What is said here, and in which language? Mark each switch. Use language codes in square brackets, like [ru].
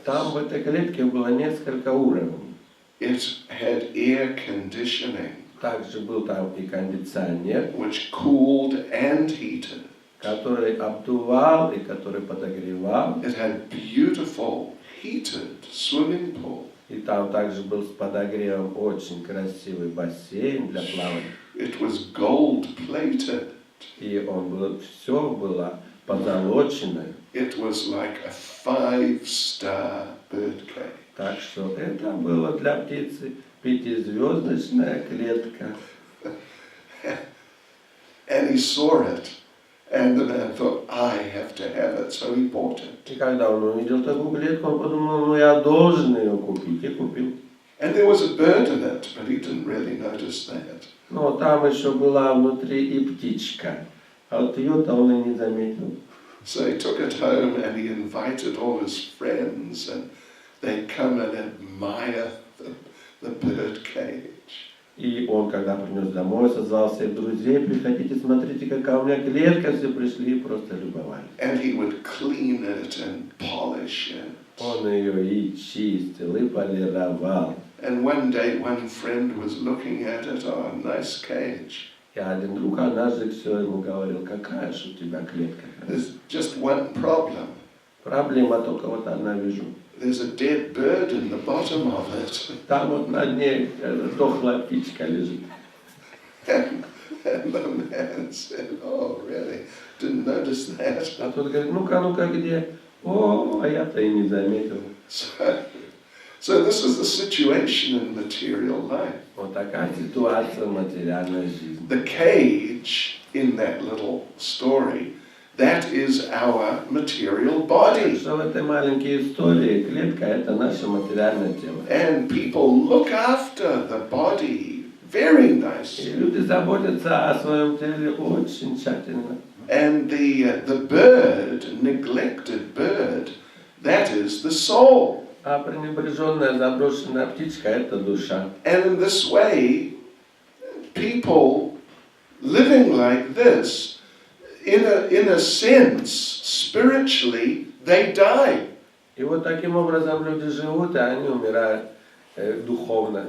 [ru] Там в этой клетке было несколько уровней. [en] It had air conditioning. [ru] Также был там и кондиционер, [en] which cooled and heated. [ru] который обдувал и который подогревал. [en] It had beautiful heated swimming pool. [ru] И там также был с подогревом очень красивый бассейн для плавания. [en] It was gold plated. [ru] И все было позолочено. [en] It was like a 5-star bird cage. [ru] Так что это было для птицы 5-звездочная клетка. [en] And he saw it, and the man thought, I have to have it, so he bought it. [ru] И когда он увидел такую клетку, он подумал, я должен ее купить, и купил. [en] And there was a bird in it, but he didn't really notice that. [ru] Но там еще была внутри и птичка, а вот ее-то он и не заметил. [en] So he took it home and he invited all his friends, and they come and admire the bird cage. [ru] И он, когда принес домой, созвал всех друзей, приходите, смотрите, какая у меня клетка, все пришли и просто любовались. [en] And he would clean it and polish it. [ru] Он ее и чистил, и полировал. [en] And one day one friend was looking at it, oh, nice cage. [ru] И один друг однажды все ему говорил, какая же у тебя клетка. [en] There's just one problem. [ru] Проблема только вот одна вижу. [en] There's a dead bird in the bottom of it. [ru] Там вот на дне дохлая птичка лежит. [en] And the man said, oh, really? Didn't notice that. [ru] А тот говорит, ну-ка, где? О, а я-то и не заметил. [en] So this is the situation in material life. [ru] Вот такая ситуация в материальной жизни. [en] The cage in that little story, that is our material body. [ru] Что в этой маленькой истории клетка – это наше материальное тело. [en] And people look after the body very [ru] И [en] nicely. [ru] люди заботятся о своем теле очень тщательно. [en] And the bird, neglected bird, that is the soul. [ru] А пренебреженная, заброшенная птичка – это душа. [en] And in this way, people living like this, in a sense, spiritually, they die. [ru] И вот таким образом люди живут, и они умирают духовно.